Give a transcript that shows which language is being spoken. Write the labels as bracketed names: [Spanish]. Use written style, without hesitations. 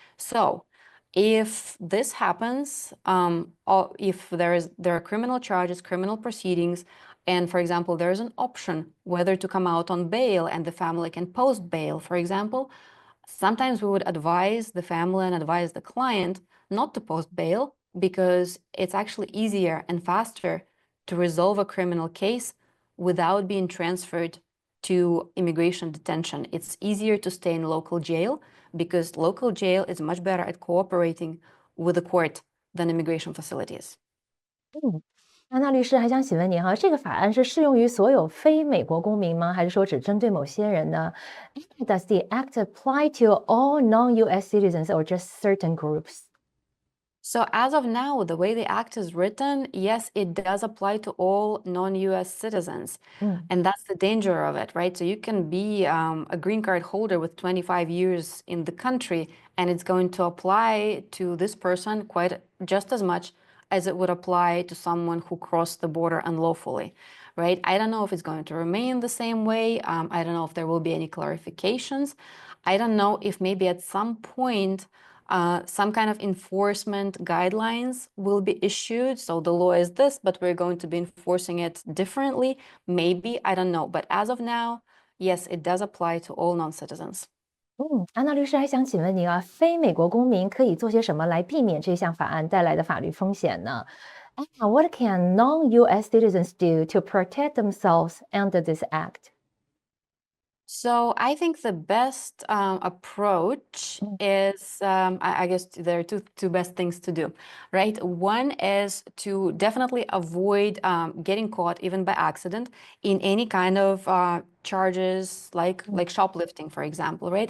[English] So if this happens, or if there are criminal charges, criminal proceedings, and for example, there's an option whether to come out on bail and the family can post bail, for example, sometimes we would advise the family and advise the client not to post bail because it's actually easier and faster to resolve a criminal case without being transferred to immigration detention. It's easier to stay in local jail because local jail is much better at cooperating with the court than immigration facilities. [Chinese] 安娜律师还想请问您哈，这个法案是适用于所有非美国公民吗？还是说只针对某些人呢？ [English] Does the act apply to all non-U.S. citizens or just certain groups? So as of now, the way the act is written, yes, it does apply to all non-US citizens. And that's the danger of it, right? So you can be a green card holder with 25 years in the country, and it's going to apply to this person quite just as much as it would apply to someone who crossed the border unlawfully, right? I don't know if it's going to remain the same way. I don't know if there will be any clarifications. I don't know if maybe at some point some kind of enforcement guidelines will be issued. So the law is this, but we're going to be enforcing it differently. Maybe, I don't know. But as of now, yes, it does apply to all non-citizens. [Chinese] 安娜律师还想请问您啊，非美国公民可以做些什么来避免这项法案带来的法律风险呢？ [English] What can non-U.S. citizens do to protect themselves under this act? So I think the best approach is, I guess there are two best things to do, right? One is to definitely avoid getting caught even by accident in any kind of charges like shoplifting, for example, right?